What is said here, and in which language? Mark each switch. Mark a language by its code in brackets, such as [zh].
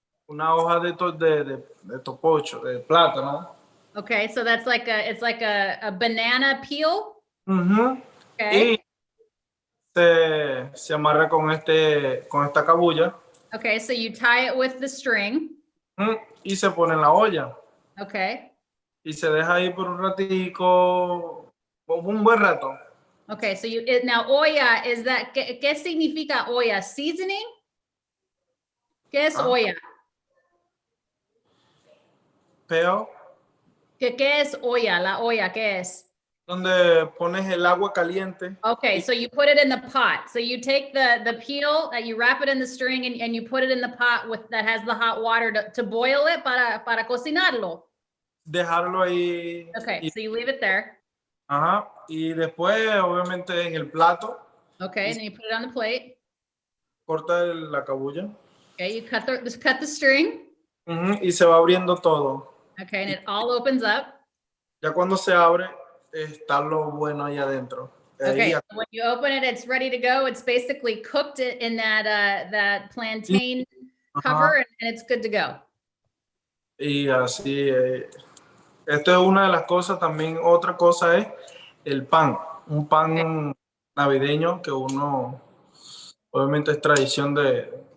[es] una hoja de topocho, de plátano. [en] Okay. So that's like it's like a banana peel. Ujú. Okay. [es] Y se amarra con esta cabulla. [en] Okay. So you tie it with the string. [es] Y se pone en la olla. [en] Okay. [es] Y se deja ahí por un ratico, un buen rato. [en] Okay. So now olla is that, [es] ¿qué significa olla? [en] Seasoning? [es] ¿Qué es olla? Pero ¿Qué es olla? La olla, ¿qué es? donde pones el agua caliente. [en] Okay, so you put it in the pot. So you take the peel, you wrap it in the string and you put it in the pot that has the hot water to boil it [es] para cocinarlo. Dejarlo ahí. [en] Okay, so you leave it there. Ajá. [es] Y después, obviamente, en el plato. [en] Okay, and then you put it on the plate. [es] Corta la cabulla. [en] Okay, you cut the string. [es] Y se va abriendo todo. [en] Okay, and it all opens up. [es] Ya cuando se abre, está lo bueno ahí adentro. [en] Okay, so when you open it, it's ready to go. It's basically cooked in that plantain cover, and it's good to go. [es] Y así, esto es una de las cosas. También otra cosa es el pan. Un pan navideño que uno, obviamente es tradición de